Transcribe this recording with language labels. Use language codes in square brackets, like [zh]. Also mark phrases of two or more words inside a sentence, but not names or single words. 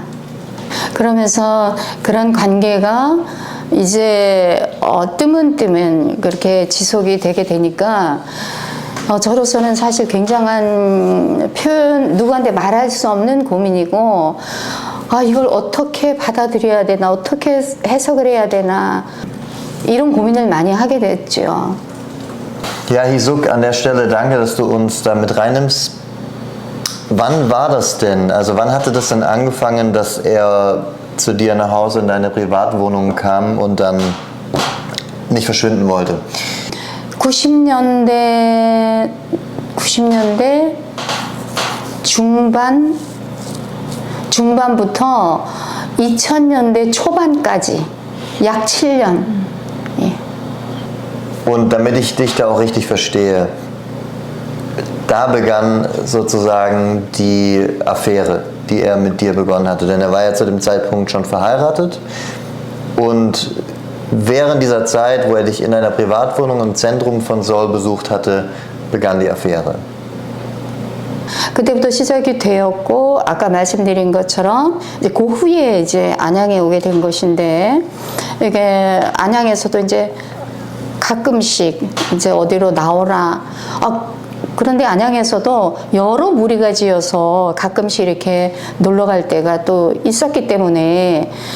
[ko] 그러면서 그런 관계가 이제 뜨문뜨문 그렇게 지속이 되게 되니까 저로서는 사실 굉장한 표현, 누구한테 말할 수 없는 고민이고, 이걸 어떻게 받아들여야 되나, 어떻게 해석을 해야 되나, 이런 고민을 많이 하게 됐죠. [de] Ja, Hisuk, an der Stelle danke, dass du uns da mit reinnimmst. Wann war das denn? Also wann hatte das denn angefangen, dass er zu dir nach Hause in deine Privatwohnung kam und dann nicht verschwinden wollte? [ko] 90년대 중반부터 2000년대 초반까지 약 7년. 예. [de] Und damit ich dich da auch richtig verstehe, da begann sozusagen die Affäre, die er mit dir begonnen hatte. Denn er war ja zu dem Zeitpunkt schon verheiratet. Und während dieser Zeit, wo er dich in einer Privatwohnung im Zentrum von Seoul besucht hatte, begann die Affäre. [ko] 그때부터 시작이 되었고, 아까 말씀드린 것처럼 이제 그 후에 이제 안양에 오게 된 것인데, 이게 안양에서도 이제 가끔씩 이제 어디로 나오라. 그런데 안양에서도 여러 무리가 지어서 가끔씩 이렇게 놀러 갈 때가 또 있었기 때문에